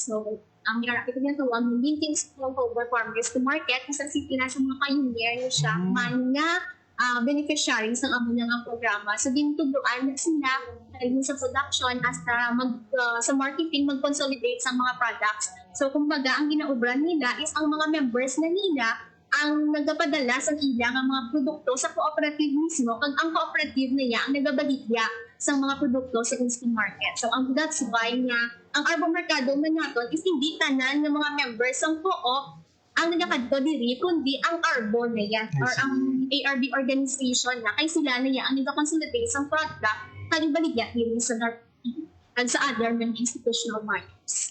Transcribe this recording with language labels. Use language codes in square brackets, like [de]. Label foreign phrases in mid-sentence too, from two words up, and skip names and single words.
[hil] So, ang nirakita niya ito, ang [en] linking smallholder farmers to market [hil] kasi sila sa mga pioneer niya siya, mga beneficiaries ng amo ng programa. So, dintuduan na sila sa production hasta sa marketing, mag-consolidate sa mga products. So, kumbaga, ang ginaubran nila is ang mga members na nila ang nagpapadala sa ilang ang mga produkto sa cooperative mismo kag ang cooperative niya ang nagabaligya sa mga produkto sa [en] instant market. So that's why [hil] nga ang Arbo Mercado man naton is hindi tanan ng mga members ng co-op ang nagakadto diri kundi ang Arbo na yan or ang [en] ARB organization [hil] na kay sila na yan ang nagakonsolidate sa product kag baligya diri sa at sa other mga [en] institutional markets.